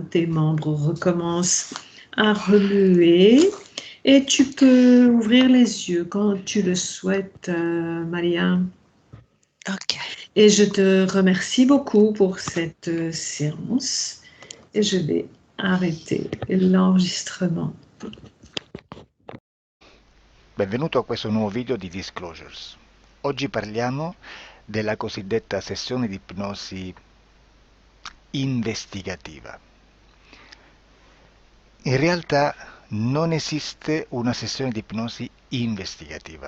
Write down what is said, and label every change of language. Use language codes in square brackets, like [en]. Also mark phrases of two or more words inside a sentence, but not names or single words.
[fr] Tes membres recommencent à remuer. Et tu peux ouvrir les yeux quand tu le souhaites, Maria. Ok. Et je te remercie beaucoup pour cette séance. Et je vais arrêter l'enregistrement. [it] Benvenuto a questo nuovo video di Disclosures. Oggi parliamo della cosiddetta sessione di ipnosi investigativa. In realtà non esiste una sessione di ipnosi investigativa.